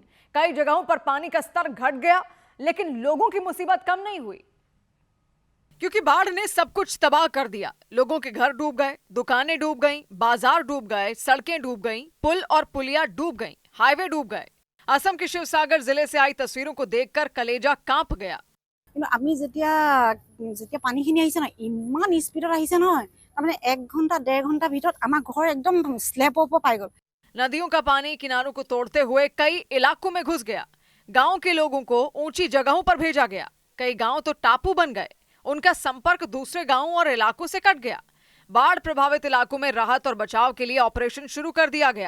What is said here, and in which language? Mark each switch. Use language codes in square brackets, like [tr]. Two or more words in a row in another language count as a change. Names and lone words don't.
[hi] कई जगहों पर पानी का स्तर घट गया, लेकिन लोगों की मुसीबत कम नहीं हुई, क्योंकि बाढ़ ने सब कुछ तबाह कर दिया। लोगों के घर डूब गए, दुकानें डूब गईं, बाजार डूब गए, सड़कें डूब गईं, पुल और पुलिया डूब गईं, हाईवे डूब गए। असम के शिवसागर जिले से आई तस्वीरों को देखकर कलेजा कांप गया। [as] আমি যেতিয়া পানীখিনি আহিছে না, ইমান স্পীডত আহিছে নহয়, তাৰমানে 1 ঘণ্টা 1.5 ঘণ্টা ভিতৰত আমাৰ ঘৰ একদম স্লেব ওপৰ পাই গ'ল। [hi] नदियों का पानी किनारों को तोड़ते हुए कई इलाकों में घुस गया। गांव के लोगों को ऊंची जगहों पर भेजा गया। कई गांव तो टापू बन गए। उनका संपर्क दूसरे गांवों और इलाकों से कट गया। बाढ़ प्रभावित इलाकों में राहत और बचाव के लिए ऑपरेशन शुरू कर दिया गया।